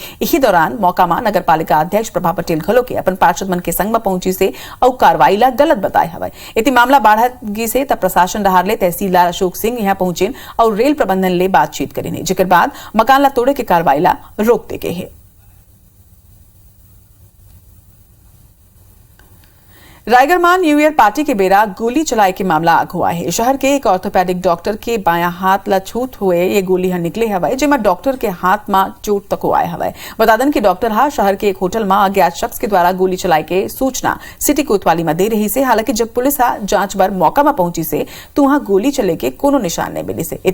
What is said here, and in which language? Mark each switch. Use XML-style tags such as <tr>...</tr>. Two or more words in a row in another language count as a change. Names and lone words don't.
<hne>इसी दौरान मौका में नगर पालिका अध्यक्ष प्रभा पटेल घलो के अपन पार्षद मन के संग में पहुंची से और कार्रवाई ला गलत बताए हवे। इति मामला बढ़त गी से तब प्रशासन डहार ले तहसीलदार अशोक सिंह यहां पहुंचे और रेल प्रबंधन ले बातचीत करीने, जेकर बाद मकान ला तोड़े के कार्रवाई ला रोक दे गए है। रायगढ़ में</hne> <en>New Year party</en> <hne>के बेरा गोली चलाए के मामला आग हुआ है। शहर के एक</hne> <en>orthopedic doctor</en> <hne>के बायां हाथ ला छूत हुए ये गोली निकले हवाए, जिसमें डॉक्टर के हाथ में चोट तक आए हवाए। बता दें कि डॉक्टर हा शहर के एक होटल में अज्ञात शख्स के द्वारा गोली चलाए के सूचना सिटी कोतवाली में दे रही से। हालांकि जब पुलिस हा जांच बर मौका में पहुंची से तो वहां गोली चले के कोनो निशान नहीं मिले से।</hne>